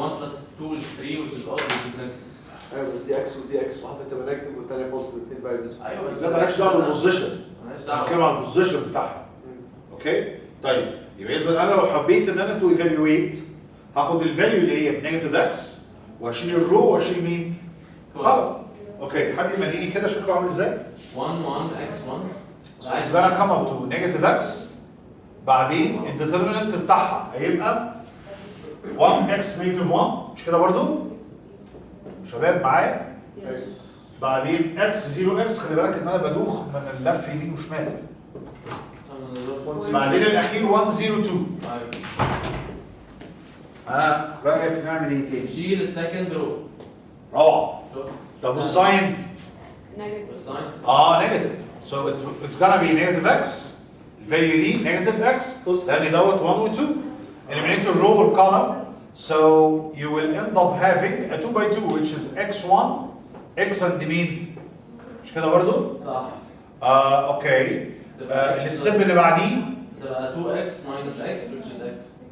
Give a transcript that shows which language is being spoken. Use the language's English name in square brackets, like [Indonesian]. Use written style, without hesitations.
[English] 1 plus 2 is 3 which is odd which is negative. [Arabic] ايوه بس دي اكس ودي اكس، واحده تبقى نيجاتيف والثانيه بوزيتيف، الاثنين فاليوز. ايوه بس ده مالكش دعوه بالبوزيشن. مالهاش بتكلم دعوه. على البوزيشن بتاعها. اوكي؟ طيب يبقى اذا انا لو حبيت ان انا تو ايفالويت هاخد الفاليو اللي هي بنيجاتيف اكس واشيل الرو واشيل مين؟ column. اوكي حد يمليني كده شكله عامل ازاي؟ [English] 1 1 x 1. So it's gonna come up to negative x. [Arabic] بعدين الديترمينانت بتاعها هيبقى 1x negative 1 مش كده برضو؟ شباب معايا؟ بعدين x 0x خلي بالك ان انا بدوخ من اللف يمين وشمال. بعدين الاخير 1 0 2. رايك نعمل ايه تاني؟ شيل السكند رو. روعه. شوف. طب والساين؟ [English] Negative. [Arabic] الساين. نيجاتيف. [English] So it's gonna be negative x. [Arabic] الفاليو دي negative x لان دوت 1 و 2. [English] Eliminate the row or column. So you will end up having a 2 by 2 which is x1 x and [Arabic] مين؟ مش كده برضو؟ صح. اوكي. الستيب اللي بعديه تبقى [English] 2x minus x which is x.